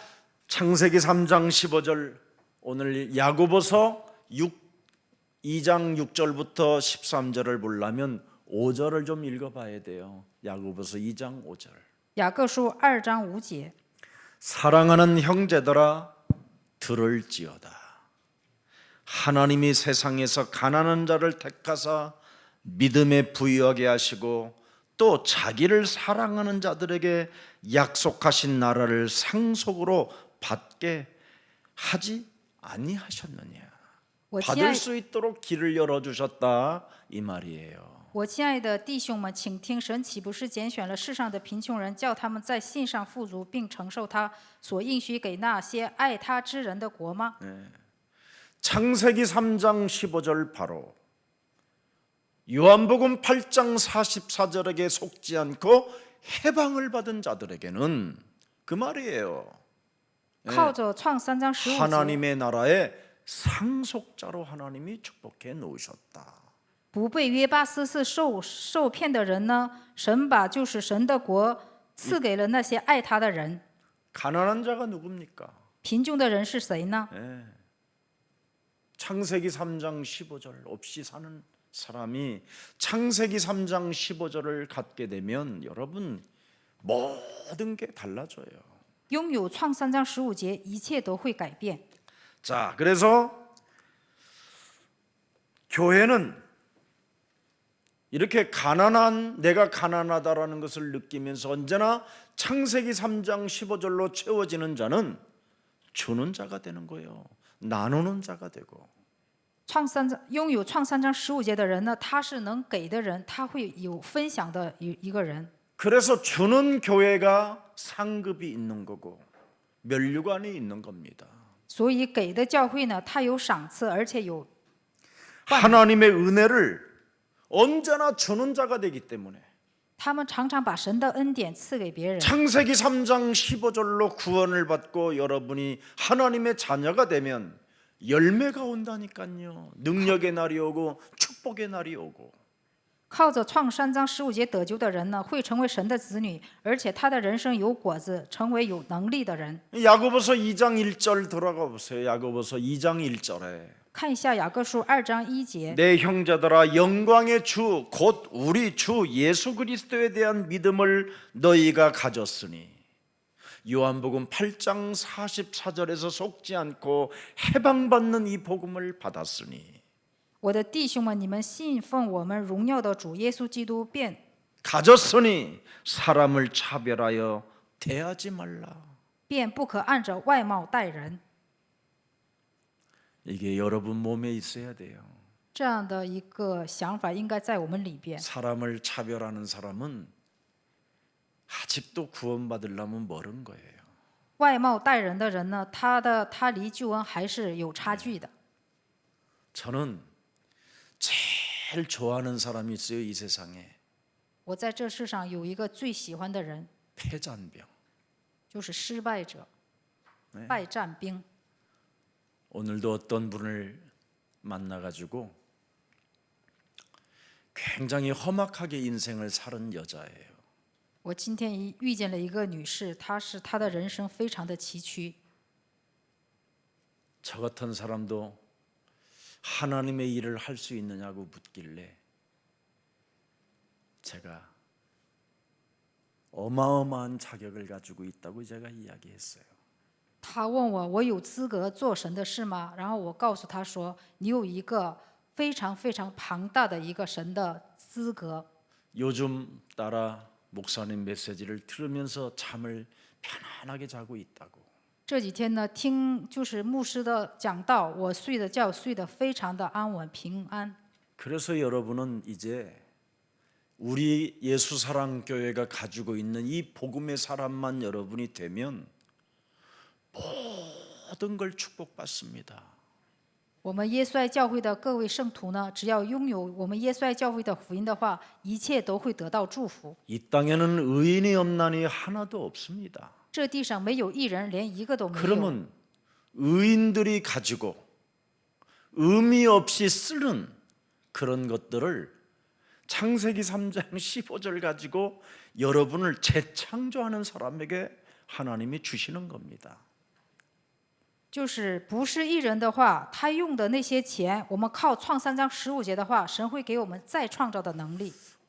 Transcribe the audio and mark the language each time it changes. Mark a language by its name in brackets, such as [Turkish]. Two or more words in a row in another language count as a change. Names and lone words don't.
[Korean] 창세기 3장 15절 오늘 야고보서 2장 6절부터 13절을 보려면 5절을 좀 읽어봐야 돼요. 야고보서 2장 5절. [Chinese] 雅各书2章5节， [Korean] 사랑하는 형제들아 들을지어다. 하나님이 세상에서 가난한 자를 택하사 믿음에 부유하게 하시고 또 자기를 사랑하는 자들에게 약속하신 나라를 상속으로 받게 하지 아니하셨느냐. [Chinese] 我亲 [Korean] 받을 [Chinese] 爱 [Korean] 수 있도록 길을 열어주셨다 이 말이에요. [Chinese] 我亲爱的弟兄们，请听，神岂不是拣选了世上的贫穷人，叫他们在信上富足，并承受他所应许给那些爱他之人的国吗？ [Korean] 창세기 3장 15절 바로 요한복음 8장 44절에게 속지 않고 해방을 받은 자들에게는 그 말이에요. [Chinese] 靠着创3章15节， [Korean] 하나님의 나라의 상속자로 하나님이 축복해 놓으셨다. [Chinese] 不被约巴斯氏受骗的人呢，神把就是神的国赐给了那些爱他的人。 [Korean] 가난한 자가 누굽니까? [Chinese] 贫穷的人是谁呢？ [Korean] 창세기 3장 15절 없이 사는 사람이 창세기 3장 15절을 갖게 되면 여러분 모든 게 달라져요. [Chinese] 拥有创3章15节，一切都会改变。 [Korean] 자, 그래서 교회는 이렇게 내가 가난하다라는 것을 느끼면서 언제나 창세기 3장 15절로 채워지는 자는 주는 자가 되는 거예요. 나누는 자가 되고. [Chinese] 拥有创3章15节的人呢，他是能给的人，他会有分享的一个人。 [Korean] 그래서 주는 교회가 상급이 있는 거고 면류관이 있는 겁니다. [Chinese] 所以给的教会呢，它有赏赐，而且有 [Korean] 하나님의 은혜를 언제나 주는 자가 되기 때문에 [Chinese] 他们常常把神的恩典赐给别人。 [Korean] 창세기 3장 15절로 구원을 받고 여러분이 하나님의 자녀가 되면 열매가 온다니까요. 능력의 날이 오고 축복의 날이 오고. [Chinese] 靠着创3章15节得救的人呢，会成为神的子女，而且他的人生有果子，成为有能力的人。 [Korean] 야고보서 2장 1절 돌아가 보세요. 야고보서 2장 1절에 [Chinese] 看一下雅各书2章1节。 [Korean] 내 형제들아 영광의 주 곧 우리 주 예수 그리스도에 대한 믿음을 너희가 가졌으니 요한복음 8장 44절에서 속지 않고 해방받는 이 복음을 받았으니 [Chinese] 我的弟兄们，你们信奉我们荣耀的主耶稣基督，便 [Korean] 가졌으니 사람을 차별하여 대하지 말라. [Chinese] 不可按着外貌待人。 [Korean] 이게 여러분 몸에 있어야 돼요. [Chinese] 这样的一个想法应该在我们里边。 [Korean] 사람을 차별하는 사람은 아직도 구원받으려면 멀은 거예요. [Chinese] 外貌待人的人呢，他离救恩还是有差距的。 [Korean] 저는 제일 좋아하는 사람이 있어요. 이 세상에 [Chinese] 我在这世上有一个最喜欢的人， [Korean] 패잔병. [Chinese] 就是失败者，败战兵。 [Korean] 오늘도 어떤 분을 만나가지고 굉장히 험악하게 인생을 사는 여자예요. [Chinese] 我今天遇见了一个女士，她的人生非常的崎岖。 [Korean] 저 같은 사람도 하나님의 일을 할 수 있느냐고 묻길래 제가 어마어마한 자격을 가지고 있다고 제가 이야기했어요. [Chinese] 她问我有资格做神的事吗？然后我告诉她说，你有一个非常非常庞大的一个神的资格。 [Korean] 요즘 따라 목사님 메시지를 들으면서 잠을 편안하게 자고 있다고. [Chinese] 这几天呢，听就是牧师的讲道，我睡的觉睡得非常的安稳平安。 [Korean] 그래서 여러분은 이제 우리 예수사랑교회가 가지고 있는 이 복음의 사람만 여러분이 되면 모든 걸 축복받습니다. [Chinese] 我们耶稣爱教会的各位圣徒呢，只要拥有我们耶稣爱教会的福音的话，一切都会得到祝福。 [Korean] 이 땅에는 의인이 없나니 하나도 없습니다. [Chinese] 这地上没有一人，连一个都没有。 [Korean] 그러면 의인들이 가지고 의미 없이 쓰는 그런 것들을 창세기 3장 15절 가지고 여러분을 재창조하는 사람에게 하나님이 주시는 겁니다. [Chinese] 就是不是一人的话，他用的那些钱，我们靠创3章15节的话，神会给我们再创造的能力。